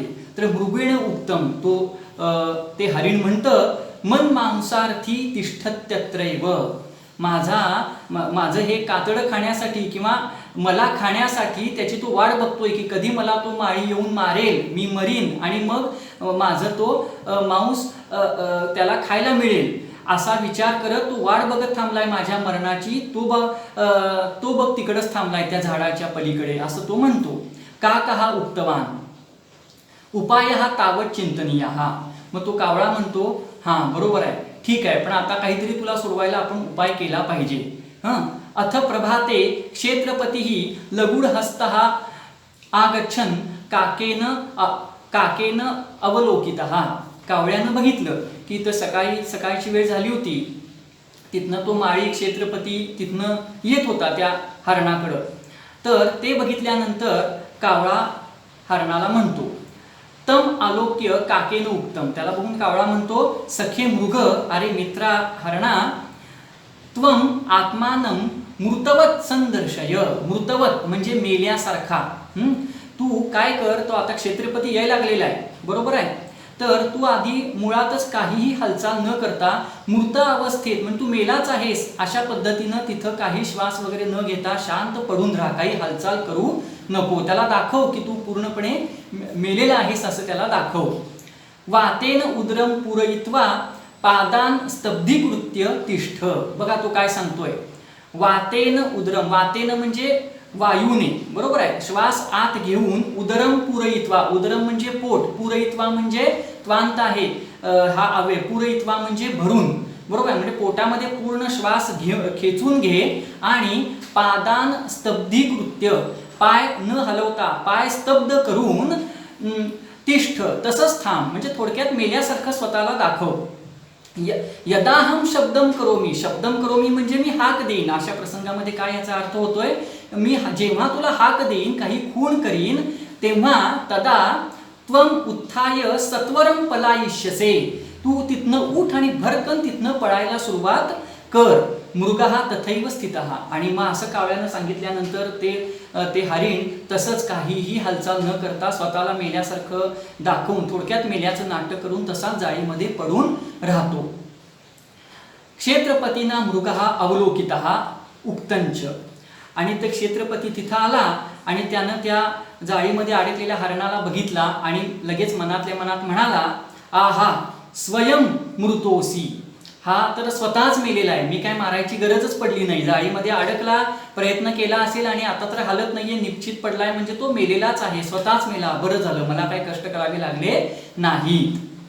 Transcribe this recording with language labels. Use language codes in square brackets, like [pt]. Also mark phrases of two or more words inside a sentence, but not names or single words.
[mr] तर [sa] मृगेण उत्तम, [mr] तो ते हरिण म्हणतं, [sa] मन मांसार्थी तिष्ठत्यत्रैव, [mr] माझं हे कातडं खाण्यासाठी किंवा मला खाण्यासाठी त्याची तो वाट बघतोय की कधी मला तो माळी येऊन मारेल, मी मरीन आणि मग माझं तो मांस त्याला खायला मिळेल असा विचार करत तो वाट बघत थांबलाय माझ्या मरणाची. तो बघ तिकडच थांबलाय त्या झाडाच्या पलीकडे, असं तो म्हणतो. [sa] का कहा उक्तवान उपाय हा तावत चिंतनीय हा. [mr] मग तो कावळा म्हणतो हा बरोबर आहे, ठीक आहे, पण आता काहीतरी तुला सोडवायला आपण उपाय केला पाहिजे. [sa] अथ प्रभाते क्षेत्रपतीही लगुड हस्तः आगच्छन काकेन अवलोकितः. [mr] कावळ्यानं बघितलं की तर सकाळची वेळ झाली होती, तिथनं तो माळी क्षेत्रपती तिथनं येत होता त्या हरणाकडं. तर ते बघितल्यानंतर कावळा हरणाला म्हणतो, [sa] तम आलोक्य काकेन उक्तम. [mr] त्याला बघून कावळा म्हणतो, [sa] सखे मृग, [mr] अरे मित्रा हरणा, [sa] त्वम आत्मानं मृतवत संदर्शय. [mr] मृतवत म्हणजे मेल्यासारखा. तू काय कर, तो आता क्षेत्रपती यायला लागलेला आहे, बरोबर आहे, तर तू आधी मुळातच काहीही हालचाल न करता मृत अवस्थेत, म्हणजे तू मेलाच आहेस अशा पद्धतीनं तिथं काही श्वास वगैरे न घेता शांत पडून राहा, काही हालचाल करू नको. त्याला दाखव की तू पूर्णपणे मेलेला आहेस असं त्याला दाखव. [sa] वातेन उदरम पूरयित्वा पादान स्तब्धीकृत्य तिष्ठ. [mr] बघा तो काय सांगतोय, [sa] वातेन उदरम, [mr] वातेन म्हणजे वायूने, बरोबर आहे, श्वास आत घेऊन, [sa] उदरम पूरयित्वा, [mr] उदरम म्हणजे पोट, पूरयित्वा म्हणजे त्वांत आहे हा अवय, पूरयित्वा म्हणजे भरून, बरोबर आहे, म्हणजे पोटामध्ये पूर्ण श्वास खेचून घे आणि [sa] पादान स्तब्धीकृत्य, [mr] पाय न हलवता पाय स्तब्ध करून तिष्ठ, तसंच थांब, म्हणजे थोडक्यात मेल्यासारखं स्वतःला दाखव. [sa] यदाहम शब्दम करोमी, शब्दम करोमी [mr] म्हणजे मी हाक देईन. अशा प्रसंगामध्ये काय याचा अर्थ होतोय, मी जेव्हा तुला हाक देईन, काही खून करीन, तेव्हा [sa] तदा त्वम उत्थाय सत्वरम पलायिष्यसे, [mr] तू तिथनं उठ आणि भरकन तिथनं पळायला सुरुवात कर. [sa] मृगहा तथैव स्थितः. [mr] आणि मग असं कावळ्यानं सांगितल्यानंतर ते हरिण तसंच काहीही हालचाल न करता स्वतःला मेल्यासारखं दाखवून, थोडक्यात मेल्याचं नाटक करून तसाच जाळीमध्ये पडून राहतो. [sa] क्षेत्रपतीना मृगहा अवलोकितः उक्तंच. [mr] आणि ते क्षेत्रपती तिथं आला आणि त्यानं त्या जाळीमध्ये अडकलेल्या हरणाला बघितला आणि लगेच मनातल्या मनात म्हणाला, [sa] आहा स्वयं मृतोसी, [mr] हा तर स्वतःच मेलेला आहे, मी काय मारायची गरजच पडली नाही, जाळीमध्ये अडकला, प्रयत्न केला असेल आणि आता तर हालत नाहीये, निश्चित पडलाय, म्हणजे तो मेलेलाच आहे, स्वतःच मेला, बरं झालं, मला काही कष्ट करावे लागले नाहीत.